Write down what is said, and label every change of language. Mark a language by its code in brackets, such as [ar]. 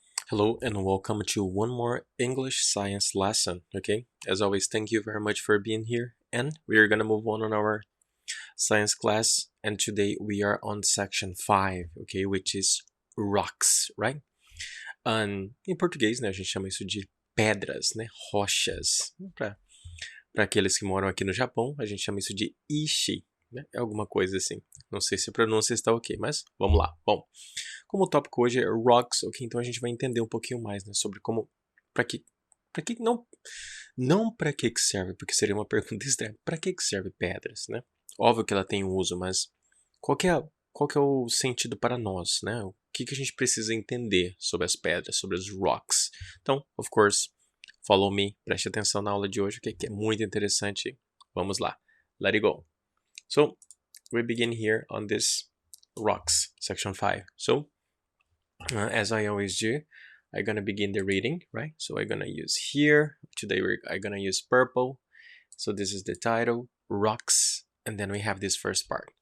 [en] Hello and welcome to one more English science lesson, okay? As always, thank you very much for being here and we are gonna move on our science class and today we are on section 5, okay? Which is rocks, right? [pt] Em português, né, a gente chama isso de pedras, né? Rochas. Para aqueles que moram aqui no Japão, a gente chama isso de ishi, né? É alguma coisa assim. Não sei se a pronúncia está ok, mas vamos lá. Bom, como o tópico hoje é rocks, ok, então a gente vai entender um pouquinho mais, né, sobre como, para que não para que serve, porque seria uma pergunta estranha. Para que serve pedras, né? Óbvio que ela tem um uso, mas qual que é o sentido para nós, né? O que a gente precisa entender sobre as pedras, sobre os rocks? Então, [en] of course, follow me, [pt] preste atenção na aula de hoje, que é muito interessante. Vamos lá. [en] Let it go. So, we begin here on this rocks, section 5. So, as I always do, I'm gonna begin the reading, right? So I'm gonna use here, today I'm gonna use purple. So this is the title, rocks, and then we have this first part.